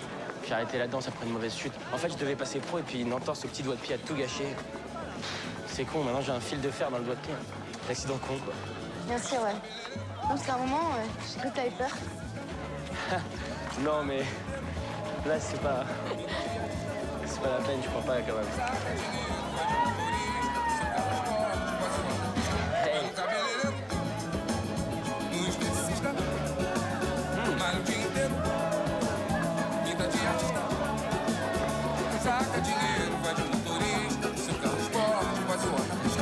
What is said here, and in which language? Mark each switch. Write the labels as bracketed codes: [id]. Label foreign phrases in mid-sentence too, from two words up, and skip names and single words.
[fr] J'ai arrêté la danse après une mauvaise chute. En fait, je devais passer pro et puis une entorse au petit doigt de pied a tout gâché. C'est con, maintenant j'ai un fil de fer dans le doigt de pied. L'accident con, quoi. Merci, ouais. Non, parce qu'à un moment, j'ai cru que t'avais peur. Non, mais là, c'est pas la peine, je crois pas, quand même. Hey. [pt] Saca dinheiro, vai de motorista, seu carro esporte, vai zoar na pista.